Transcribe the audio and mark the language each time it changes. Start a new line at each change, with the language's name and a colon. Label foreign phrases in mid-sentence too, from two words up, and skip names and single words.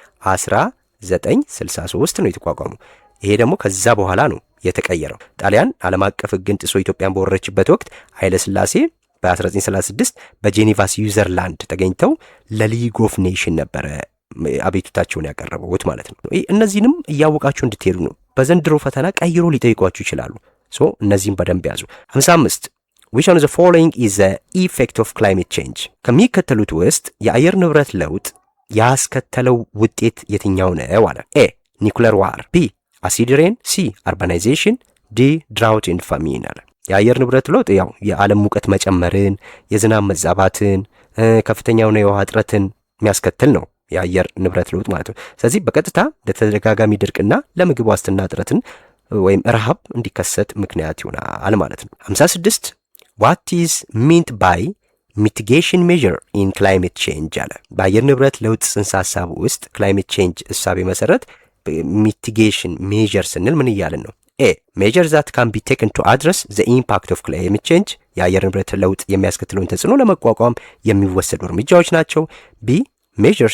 Amharic: 1963 ነው የተቋቋመው። ይሄ ደግሞ ከዛ በኋላ ነው የተቀየረው። ጣሊያን ዓለም አቀፍ ሕግን ጥሶ ኢትዮጵያን በወረረችበት ወቅት ኃይለ ሥላሴ በ1936 በጄኔቫ ስዊዘርላንድ ተገኝተው ለሊግ ኦፍ ኔሽን ነበረ አቤቱታቸውን ያቀረቡት ማለት ነው። እነዚህንም እያወቃችሁ እንድትሄዱ ነው። በዘንድሮ ፈተና ቀይሮ ሊጠይቋችሁ ይችላሉ። እነዚህም በደንብ ያዙ። 55
English: which one of the following is the effect of climate change?
Amharic: ከሚከተሉት ውስጥ የአየር ንብረት ለውጥ ያስከተለው ውጤት የትኛው ነው አለ።
English: A nuclear war, B acid rain, C urbanization, D drought and famine
Amharic: አለ። የአየር ንብረት ለውጥ ያው የዓለም ሙቀት መጨመርን፣ የዝናብ መዛባትን፣ ከፍተኛውን የውሃ እጥረትን የሚያስከትል ነው የአየር ንብረት ለውጥ ማለት ነው። ስለዚህ በቀጥታ ለተደጋጋሚ ድርቅና ለምግብ ዋስትና እጥረትን ወይም ረሃብ እንዲከሰት ምክንያት ይሆናል ማለት ነው። 56
English: what is meant by mitigation measure in climate change
Amharic: አለ። በአየር ንብረት ለውጥ ጽንሰ ሐሳብ ውስጥ
English: climate change
Amharic: እሳቤ መሰረት
English: mitigation measure
Amharic: ስንል ምን እያልን ነው?
English: A measure that can be taken to address the impact of climate change፣
Amharic: የአየር ንብረት ለውጥ የሚያስከትለውን ተጽዕኖ ለመቋቋም የሚወሰዱ እርምጃዎች ናቸው።
English: B measures